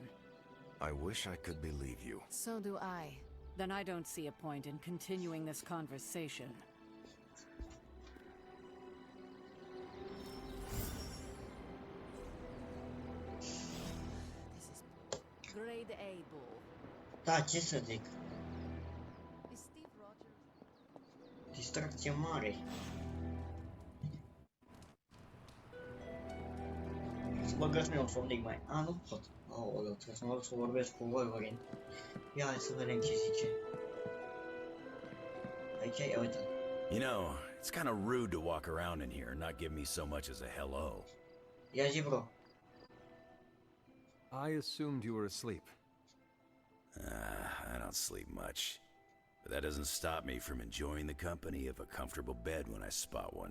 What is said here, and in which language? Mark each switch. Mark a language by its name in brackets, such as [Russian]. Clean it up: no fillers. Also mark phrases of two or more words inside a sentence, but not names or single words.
[English] I wish I could believe you. So do I. Then I don't see a point in continuing this conversation. This is grade A bull. [Romanian] Da, ce să zic? [English] Is Steve Rogers? [Romanian] Distracție mare. Să băgați mie un somnic mai... A, nu pot. Aoleu, trebuie să mă duc să vorbesc cu Wolverine. Ia, hai să vedem ce zice. Aici, ia uite. [English] You know, it's kind of rude to walk around in here and not give me so much as a hello. [Romanian] Ia zi, bro. [English] I assumed you were asleep. I don't sleep much. But that doesn't stop me from enjoying the company of a comfortable bed when I spot one.